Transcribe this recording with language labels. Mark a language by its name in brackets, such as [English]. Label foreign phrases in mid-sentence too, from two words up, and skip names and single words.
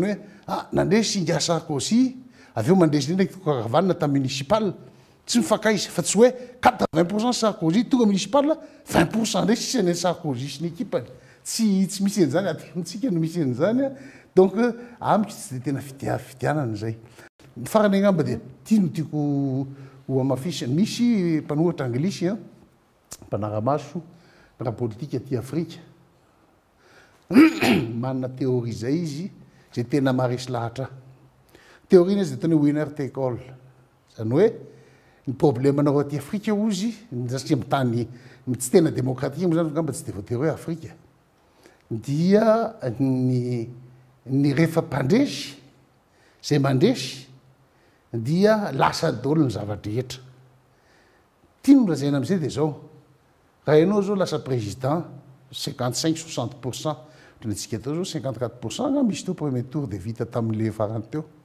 [Malagasy] hoe nandresy inga Sarkozy aveo mandresy ndraiky kavanana tamin'ny municipal tsy mifakaiza fa tsy hoe 80% Sarkozy tonga municipal 20% ndray sisy any Sarkozy sy ny ekipany tsy misy an'izany atemitsika no misy an'izany donc amiko tsy de tena fidianana zay ny farany angamba de tiano tiako ho amafisany misy mpanohatra anglisy mpanaramaso raha politika aty Afrika manana théorie zay izy zay tena maresy lahatra théorie izy de tena [English] winner take all [Malagasy] zany hoe ny problème anao aty Afrika ozy satria mitany tsy tena démocratique moa zany ngamba tsy de voatery hoe Afrika dia ny rehefa mpandresy zay mandresy dia lasa daholo ny zavadrehetra tiano razaina am'izay de zao raha ianao zao lasa président 55-60% ntsika tao zao 54% nga misy teo [French] premier tour [Malagasy] de vita tamin'le farany teo